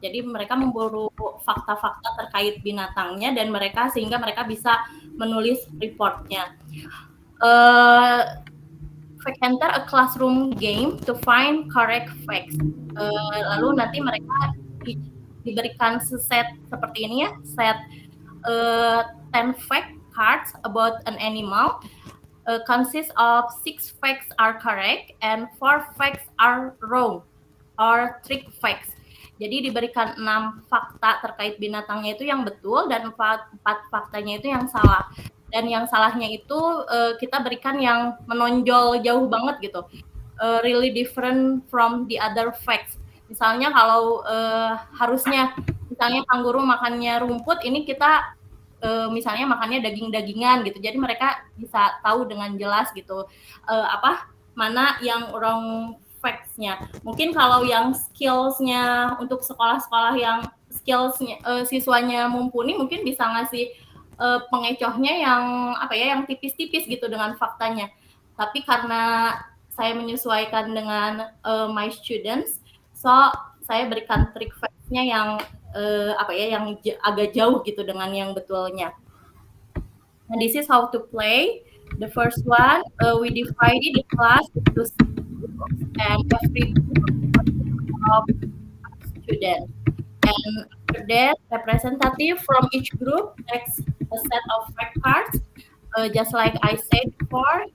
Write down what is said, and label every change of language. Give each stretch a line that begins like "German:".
Indonesian: Jadi mereka memburu fakta-fakta terkait binatangnya dan mereka sehingga mereka bisa menulis reportnya.
English: Fact Hunter a classroom game to find correct facts.
Indonesian: Lalu nanti mereka diberikan set seperti ini ya,
English: set 10 fact cards about an animal. Consists of 6 facts are correct and 4 facts are wrong or trick facts.
Indonesian: Jadi diberikan 6 fakta terkait binatangnya itu yang betul dan 4 faktanya itu yang salah. Dan yang salahnya itu kita berikan yang menonjol jauh banget gitu.
English: Really different from the other facts.
Indonesian: Misalnya kalau harusnya misalnya kanguru makannya rumput, ini kita misalnya makannya daging-dagingan gitu. Jadi mereka bisa tahu dengan jelas gitu mana yang
English: wrong facts-
Indonesian: nya. Mungkin kalau yang skills-nya untuk sekolah-sekolah yang skills-nya siswanya mumpuni mungkin bisa ngasih pengecohnya yang tipis-tipis gitu dengan faktanya. Tapi karena saya menyesuaikan dengan
English: my students,
Indonesian: so saya berikan trik facts-nya yang yang agak jauh gitu dengan yang betulnya.
English: And this is how to play. The first one, we divided the class into groups and every group of students. And after that, representative from each group takes a set of fact cards, just like I said before.